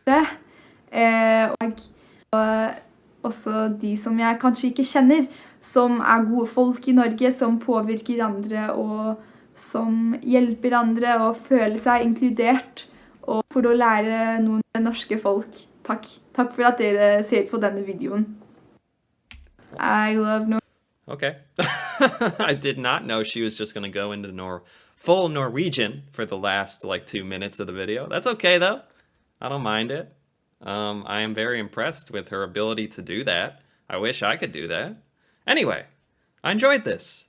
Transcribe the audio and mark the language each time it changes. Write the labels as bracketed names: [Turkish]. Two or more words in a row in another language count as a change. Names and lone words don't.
[Norwegian] Og også de som jeg kanskje ikke kjenner, som er gode folk i Norge, som påvirker andre og som hjelper andre og føler seg inkludert. Og for å lære noen norske folk. Takk. Takk for at dere ser på denne videoen. [English] I love Norway. Okay. I did not know she was just going to go into full Norwegian for the last like 2 minutes of the video. That's okay though. I don't mind it. I am very impressed with her ability to do that. I wish I could do that. Anyway, I enjoyed this.